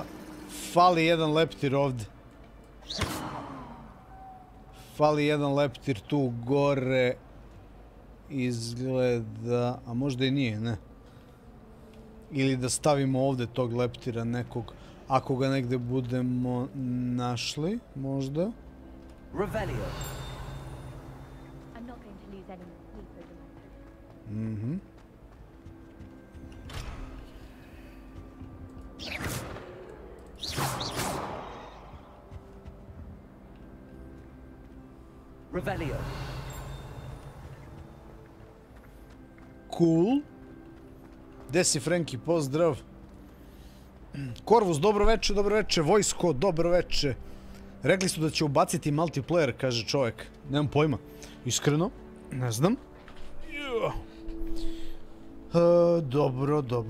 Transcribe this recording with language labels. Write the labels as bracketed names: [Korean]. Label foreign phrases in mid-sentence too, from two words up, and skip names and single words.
[Serbian] Fali jedan leptir ovdje. Fali jedan leptir tu gore. Izgleda... A možda i nije, ne? Ili da stavimo ovdje tog leptira nekog. Ako ga negdje budemo našli, možda. Revelio. Mhm. Revelio. Cool. Gde si, Frenki? Pozdrav. Korvus, dobro veče. Vojsko, dobro veče. Rekli su da će ubaciti multiplayer, kaže čovjek. Nemam pojma. Iskreno, ne znam. Dobro.